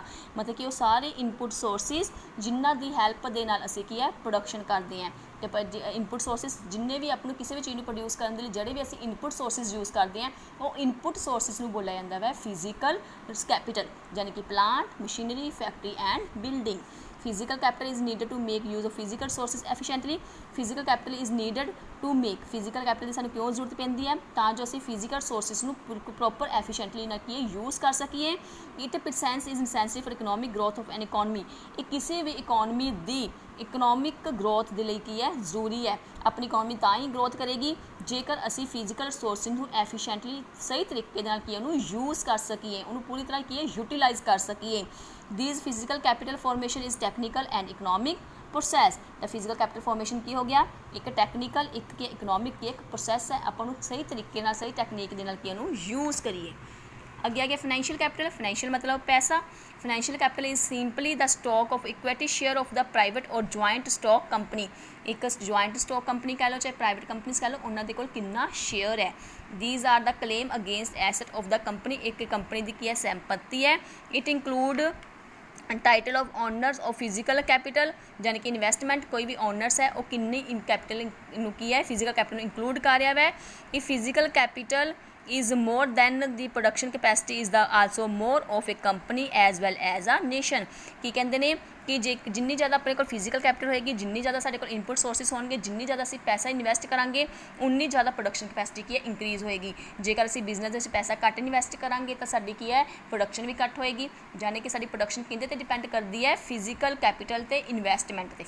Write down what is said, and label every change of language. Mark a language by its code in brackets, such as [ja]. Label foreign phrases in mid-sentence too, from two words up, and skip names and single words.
[pa] ਮਤਲਬ ਕਿ ਉਹ ਸਾਰੇ [en] input sources [pa] ਜਿਨ੍ਹਾਂ ਦੀ ਹੈਲਪ ਦੇ ਨਾਲ ਅਸੀਂ ਕੀ ਹੈ, ਪ੍ਰੋਡਕਸ਼ਨ ਕਰਦੇ ਹਾਂ। ਅਤੇ [en] input sources [pa] ਜਿੰਨੇ ਵੀ ਆਪਾਂ ਨੂੰ ਕਿਸੇ ਵੀ ਚੀਜ਼ ਨੂੰ ਪ੍ਰੋਡਿਊਸ ਕਰਨ ਦੇ ਲਈ ਜਿਹੜੇ ਵੀ ਅਸੀਂ [en] input sources use [pa] ਕਰਦੇ ਹਾਂ, ਉਹ [en] input sources [pa] ਨੂੰ ਬੋਲਿਆ ਜਾਂਦਾ ਹੈ [en] physical capital, [pa] ਯਾਨੀ ਕਿ [en] plant, machinery, factory and building. Physical capital is needed to make use of physical sources efficiently. Physical capital is needed to make physical capital [pa] ਦੀ ਸਾਨੂੰ ਕਿਉਂ ਜ਼ਰੂਰਤ ਪੈਂਦੀ ਹੈ, ਤਾਂ ਜੋ ਅਸੀਂ [en] physical sources [pa] ਨੂੰ [en] proper efficiently [pa] ਨਾ ਕੀ ਯੂਜ਼ ਕਰ ਸਕੀਏ। [en] Its presence is necessary for economic growth of an economy. [pa] ਇਹ ਕਿਸੇ ਵੀ ਇਕੋਨਮੀ ਦੀ [en] economic growth [pa] ਦੇ ਲਈ ਕੀ ਹੈ, ਜ਼ਰੂਰੀ ਹੈ। ਆਪਣੀ ਇਕੋਨਮੀ ਤਾਂ ਹੀ ਗਰੋਥ ਕਰੇਗੀ ਜੇਕਰ ਅਸੀਂ [en] physical sources [pa] ਨੂੰ ਐਫੀਸ਼ੀਐਂਟਲੀ ਸਹੀ ਤਰੀਕੇ ਦੇ ਨਾਲ ਕੀ ਉਹਨੂੰ ਯੂਜ਼ ਕਰ ਸਕੀਏ, ਉਹਨੂੰ ਪੂਰੀ ਤਰ੍ਹਾਂ ਕੀ ਹੈ, ਯੂਟੀਲਾਈਜ਼ ਕਰ ਸਕੀਏ। [en] These physical capital formation is technical and economic process। [pa] ਤਾਂ [en] physical capital formation [pa] ਕੀ ਹੋ ਗਿਆ, ਇੱਕ ਟੈਕਨੀਕਲ, ਇੱਕ ਕੀ ਇਕਨੋਮਿਕ ਕੀ ਇੱਕ ਪ੍ਰੋਸੈਸ ਹੈ। ਆਪਾਂ ਨੂੰ ਸਹੀ ਤਰੀਕੇ ਨਾਲ, ਸਹੀ ਟੈਕਨੀਕ ਦੇ ਨਾਲ ਕੀ ਉਹਨੂੰ ਯੂਜ਼ ਕਰੀਏ। ਅੱਗੇ ਆ ਗਿਆ [en] financial capital. [pa] ਫਾਈਨੈਂਸ਼ੀਅਲ ਮਤਲਬ ਪੈਸਾ। [en] financial capital is simply the stock of equity share of the private or joint stock company. [pa] ਇੱਕ [en] joint stock company [pa] ਕਹਿ ਲਓ, ਚਾਹੇ [en] private companies [pa] ਕਹਿ ਲਓ, ਉਹਨਾਂ ਦੇ ਕੋਲ ਕਿੰਨਾ ਸ਼ੇਅਰ ਹੈ। [en] these are the claim against asset of the company. [pa] ਇੱਕ ਕੰਪਨੀ ਦੀ ਕੀ ਹੈ, ਸੰਪत्ति ਹੈ। [en] it include title of owners of physical capital, [pa] ਯਾਨੀ ਕਿ ਇਨਵੈਸਟਮੈਂਟ ਕੋਈ ਵੀ ਓਨਰਸ ਹੈ ਉਹ ਕਿੰਨੀ ਕੈਪੀਟਲ ਨੂੰ ਕੀ ਹੈ, [en] physical capital [pa] ਨੂੰ ਇੰਕਲੂਡ ਕਰ ਰਿਹਾ ਵੈ। [en] ਇਹ physical capital is more than the production capacity is the also more of a company as well as a nation। [pa] ਕੀ ਕਹਿੰਦੇ ਨੇ ਕਿ ਜੇ ਜਿੰਨੀ ਜ਼ਿਆਦਾ ਆਪਣੇ ਕੋਲ [en] physical capital [pa] ਹੋਏਗੀ, ਜਿੰਨੀ ਜ਼ਿਆਦਾ ਸਾਡੇ ਕੋਲ [en] input sources [pa] ਹੋਣਗੇ, ਜਿੰਨੀ ਜ਼ਿਆਦਾ ਅਸੀਂ ਪੈਸਾ ਇਨਵੈਸਟ ਕਰਾਂਗੇ, ਉਨੀ ਜ਼ਿਆਦਾ [en] production capacity [pa] ਕੀ ਹੈ, ਇੰਕਰੀਜ਼ ਹੋਏਗੀ। ਜੇਕਰ ਅਸੀਂ ਬਿਜ਼ਨਸ ਦੇ ਵਿੱਚ ਪੈਸਾ ਘੱਟ ਇਨਵੈਸਟ ਕਰਾਂਗੇ ਤਾਂ ਸਾਡੀ ਕੀ ਹੈ, ਪ੍ਰੋਡਕਸ਼ਨ ਵੀ ਘੱਟ ਹੋਏਗੀ। ਯਾਨੀ ਕਿ ਸਾਡੀ ਪ੍ਰੋਡਕਸ਼ਨ ਕਿਹਦੇ 'ਤੇ ਡਿਪੈਂਡ ਕਰਦੀ ਹੈ, [en] physical capital [pa] ਅਤੇ ਇਨਵੈਸਟਮੈਂਟ 'ਤੇ।